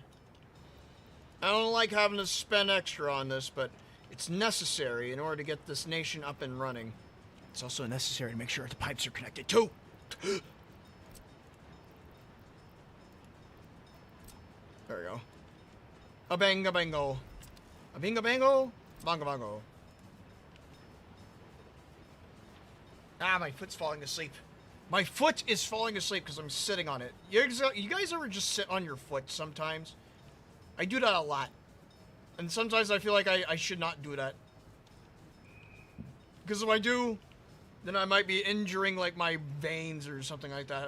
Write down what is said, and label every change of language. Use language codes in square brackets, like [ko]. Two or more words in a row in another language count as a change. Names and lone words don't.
[en] I don't like having to spend extra on this, but it's necessary in order to get this nation up and running. It's also necessary to make sure the pipes are connected too. There we go. A banga bango. A binga bango. Bongo bongo. Ah, my foot's falling asleep. My foot is falling asleep because I'm sitting on it. You guys ever just sit on your foot sometimes? I do that a lot. And sometimes I feel like I should not do that. Because if I do, then I might be injuring like my veins or something like that.